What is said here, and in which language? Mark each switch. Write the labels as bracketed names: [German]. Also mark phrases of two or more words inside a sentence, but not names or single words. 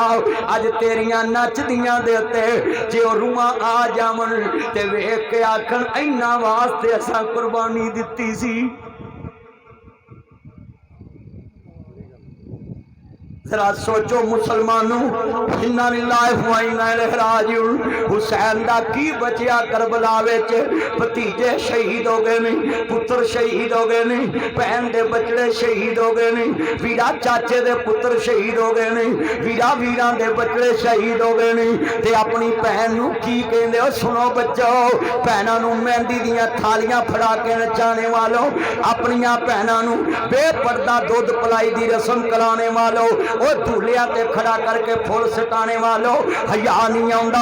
[Punjabi] ਅੱਜ ਤੇਰੀਆਂ ਨੱਚਦੀਆਂ ਦੇ ਉੱਤੇ ਜੇ ਓ ਰੂਹਾਂ ਆ ਜਾਵਣ ਤੇ ਵੇਖ ਕੇ ਆਖਣ ਇਨ੍ਹਾਂ ਵਾਸਤੇ ਅਸਾਂ ਕੁਰਬਾਨੀ ਦਿੱਤੀ ਸੀ। ਜ਼ਰਾ ਸੋਚੋ ਮੁਸਲਮਾਨੋਂ, [Arabic] إنا لله وإنا إليه راجعون. [Punjabi] ਹੁਸੈਨ ਦਾ ਕੀ ਬਚਿਆ ਕਰਬਲਾ ਵਿੱਚ, ਭਤੀਜੇ ਸ਼ਹੀਦ ਹੋ ਗਏ ਨੇ, ਪੁੱਤਰ ਸ਼ਹੀਦ ਹੋ ਗਏ ਨੇ, ਭੈਣ ਦੇ ਬੱਚੜੇ ਸ਼ਹੀਦ ਹੋ ਗਏ ਨੇ, ਵੀਰਾ ਚਾਚੇ ਦੇ ਪੁੱਤਰ ਸ਼ਹੀਦ ਹੋ ਗਏ ਨੇ, ਵੀਰਾ ਵੀਰਾਂ ਦੇ ਬੱਚੜੇ ਸ਼ਹੀਦ ਹੋ ਗਏ ਨੇ। ਤੇ ਅਪਣੀ ਭੈਣ ਨੂੰ ਕੀ ਕਹਿੰਦੇ ਹੋ? ਸੁਣੋ ਬੱਚੋ, ਭੈਣਾਂ ਨੂੰ ਮਹਿੰਦੀ ਦੀਆਂ ਥਾਲੀਆਂ ਫੜਾ ਕੇ ਨਚਾਣੇ ਵਾਲੋਂ, ਅਪਣੀਆਂ ਭੈਣਾਂ ਨੂੰ ਬੇਪਰਦਾ ਦੁੱਧ ਪਲਾਈ ਦੀ ਰਸਮ ਕਰਾਣੇ ਵਾਲੋਂ, ਵੋ ਦੂਲਿਆ ਤੇ ਖੜਾ ਕਰਕੇ ਫੁੱਲ ਸਟਾਣੇ ਵਾਲੋਂ, ਹਯਾ ਨਹੀਂ ਆਉਂਦਾ।